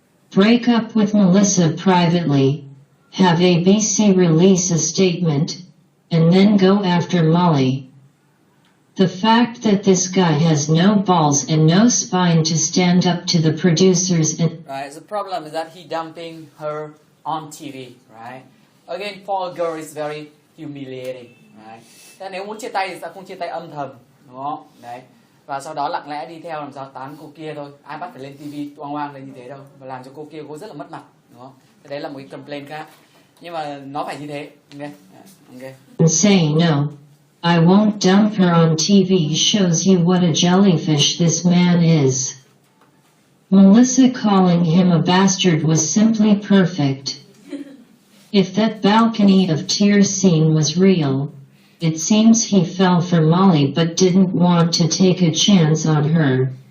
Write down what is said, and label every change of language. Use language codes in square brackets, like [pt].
[en] Break up with Melissa privately, have ABC release a statement, and then go after Molly. The fact that this guy has no balls and no spine to stand up to the producers and... Right, the problem is that he dumping her on TV, right? Again, for a girl is very humiliating, right? [vi] Thế nếu muốn chia tay thì sao không chia tay âm thầm, đúng không? Đấy. Và sau đó lặng lẽ đi theo làm sao tán cô kia thôi. Ai bắt phải lên TV oang oang lên như thế đâu. Và làm cho cô kia cô rất là mất mặt, đúng không? Thế đấy là một cái complaint khác. Nhưng mà nó phải như thế, ok? [en] Okay. Say no. I won't dump her on TV shows you what a jellyfish this man is. Melissa calling him a bastard was simply perfect. If that balcony of tears scene was real, it seems he fell for Molly but didn't want to take a chance on her.